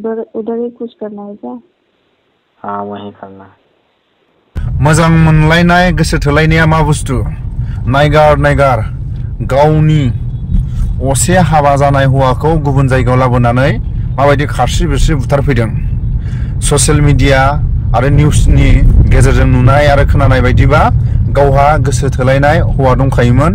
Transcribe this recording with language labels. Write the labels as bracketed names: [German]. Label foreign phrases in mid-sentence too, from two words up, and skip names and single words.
[Hindi] उधर ही कुछ करना है क्या? हाँ वही करना है। [Bodo] मोजां मोनलायनाय गोसो थोलायनाया मा बुस्थु? नायगार नायगार गावनि असे हाबा जानाय हौवाखौ गुबुन जायगायाव लाबोनानै माबायदि खारसि बिरसि बुथारफैदों। [English] social media [Bodo] आरो निउसनि गेजेरजों नुनाय आरो खोनानाय बायदिबा गावहा गोसो थोलायनाय हौवा दंखायोमोन।